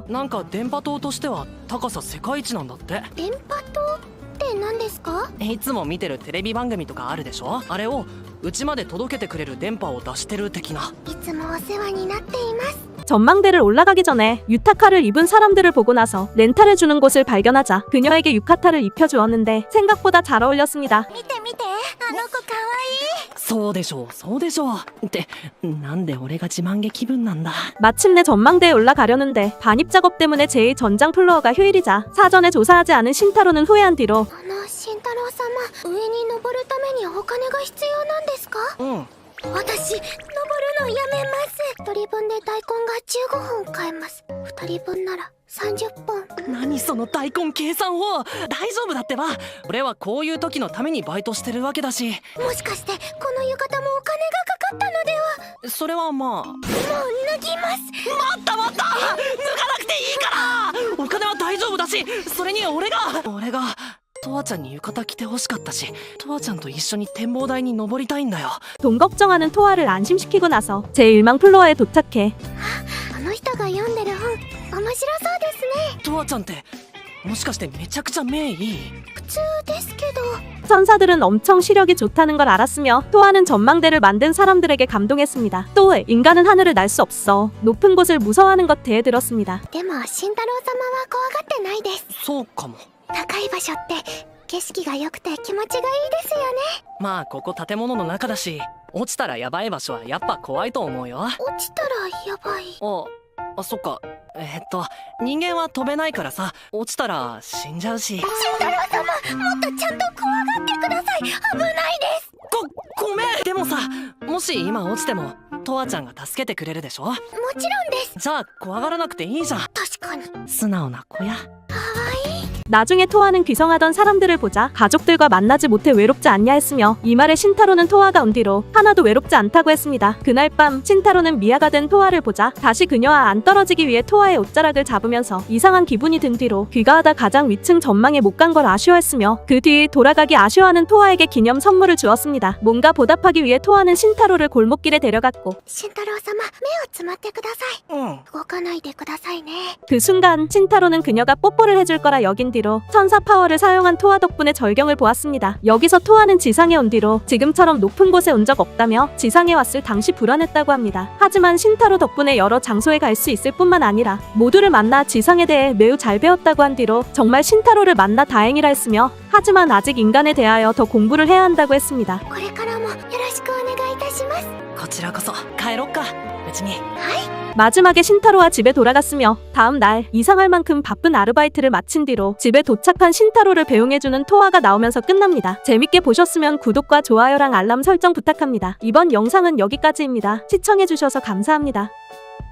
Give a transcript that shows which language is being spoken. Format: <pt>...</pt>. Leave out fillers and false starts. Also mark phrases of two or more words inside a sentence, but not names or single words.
<ja>なんか電波塔としては高さ世界一なんだって。電波塔って何ですか？いつも見てるテレビ番組とかあるでしょ。あれをうちまで届けてくれる電波を出してる的な。いつもお世話になっています。</ja> <ko>전망대를 올라가기 전에 유타카를 입은 사람들을 보고 나서 렌탈을 주는 곳을 발견하자 그녀에게 유카타를 입혀주었는데 생각보다 잘 어울렸습니다.</ko> <ja>見て見て、あの子かわいい。そうでしょうそうでしょうってなんで俺が自慢げ気分なんだ。</ja> <ko>마침내 전망대에 올라가려는데 반입 작업 때문에 제2 전장 플로어가 휴일이자 사전에 조사하지 않은 신타로는 후회한 뒤로</ko> <ja>慎太郎様、上に登るためにお金が必要なんですか？うん。私、登るのやめます。1人分で大根が15本買えます。2人分なら30本。何その大根計算法。大丈夫だってば。俺はこういう時のためにバイトしてるわけだし。もしかしてこの浴衣もお金がかかったのでは？それはまあ。もう脱ぎます。待った待った、脱がなくていいから。お金は大丈夫だし、それに俺がトワちゃんに浴衣着てほしかったし、トワちゃんと一緒に展望台に登りたいんだよ。</ja> <ko>돈 걱정하는 토아를 안심시키고 나서 제1망 플로어에 도착해</ko> <ja>あの人が読んでる本、面白そうですね。トワちゃんってもしかしてめちゃくちゃ目いい？普通ですけど。</ja> <ko>천사들은 엄청 시력이 좋다는 걸 알았으며 토아는 전망대를 만든 사람들에게 감동했습니다. 또 인간은 하늘을 날 수 없어 높은 곳을 무서워하는 것 대해 들었습니다.</ko> <ja>でも慎太郎様は怖がってないです。そうかも。高い場所って景色が良くて気持ちがいいですよね。まあここ建物の中だし、落ちたらやばい場所はやっぱ怖いと思うよ。落ちたらやばい。あ、そっか。人間は飛べないからさ、落ちたら死んじゃうし。慎太郎様、もっとちゃんと怖がってください。危ないです。ごめん。でもさ、もし今落ちてもトワちゃんが助けてくれるでしょ。もちろんです。じゃあ怖がらなくていいじゃん。確かに素直な子や。</ja> <ko>나중에 토아는 귀성하던 사람들을 보자 가족들과 만나지 못해 외롭지 않냐 했으며 이 말에 신타로는 토아가 온 뒤로 하나도 외롭지 않다고 했습니다. 그날 밤 신타로는 미아가 된 토아를 보자 다시 그녀와 안 떨어지기 위해 토아의 옷자락을 잡으면서 이상한 기분이 든 뒤로 귀가하다 가장 위층 전망에 못 간 걸 아쉬워했으며 그 뒤 돌아가기 아쉬워하는 토아에게 기념 선물을 주었습니다. 뭔가 보답하기 위해 토아는 신타로를 골목길에 데려갔고</ko> <ja>慎太郎様、目をつまってください。動かないでくださいね。</ja> <ko>그 순간 신타로는 그녀가 뽀뽀를 해줄 거라 여긴 뒤로 천사 파워를 사용한 토아 덕분에 절경을 보았습니다. 여기서 토아는 지상에 온 뒤로 지금처럼 높은 곳에 온 적 없다며 지상에 왔을 당시 불안했다고 합니다. 하지만 신타로 덕분에 여러 장소에 갈 수 있을 뿐만 아니라 모두를 만나 지상에 대해 매우 잘 배웠다고 한 뒤로 정말 신타로를 만나 다행이라 했으며 하지만 아직 인간에 대하여 더 공부를 해야 한다고 했습니다.</ko> <ja>これからもよろしくお願いいたします。こちらこそ帰ろっか。別に。</ja> <ko>마지막에 신타로와 집에 돌아갔으며 다음 날 이상할 만큼 바쁜 아르바이트를 마친 뒤로 집에 도착한 신타로를 배웅해주는 토아가 나오면서 끝납니다. 재밌게 보셨으면 구독과 좋아요랑 알람 설정 부탁합니다. 이번 영상은 여기까지입니다. 시청해주셔서 감사합니다.</ko>